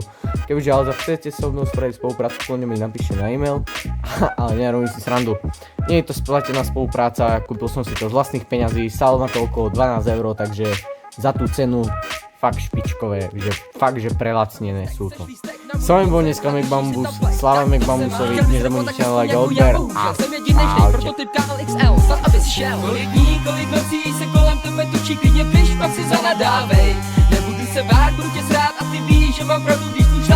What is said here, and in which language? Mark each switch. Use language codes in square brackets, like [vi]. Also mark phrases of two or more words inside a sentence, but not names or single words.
[sk] Kebyže Alza chcete so mnou spraviť spoluprácu, kľudne mi napíšte na e-mail, ale nerobím si srandu. Nie je to splatená spolupráca, kúpil som si to z vlastných peňazí, stálo ma to okolo 12 €, takže za tú cenu fakt špičkové, že fakt, že prelacnené sú to. S vami bol dneska Mac Bambus, sláva Mac Bambusovi, nezabudnite na like a odber a [cs] Kolik nocí se kolem tebe točí, klidně piš, pak si zanadávej. Nebudu se bát, budu tě srát a ty víš, že mám pravdu, když